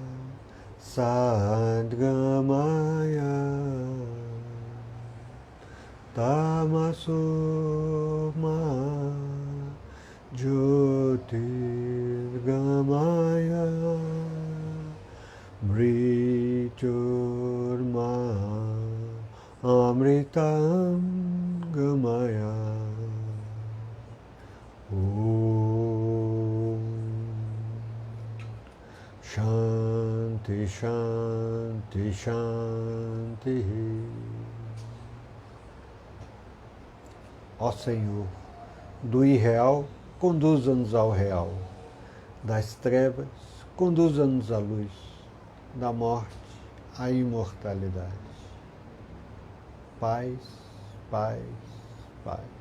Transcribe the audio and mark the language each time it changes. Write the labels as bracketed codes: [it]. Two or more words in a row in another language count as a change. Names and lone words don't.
[sa] Sadgamaya Tamasoma Jyotirgamaya Mrityurma Amritam Gamaya. Shanti, Shanti, Shanti. [pt] Ó Senhor, do irreal, conduza-nos ao real. Das trevas, conduza-nos à luz. Da morte, à imortalidade. Paz, paz, paz.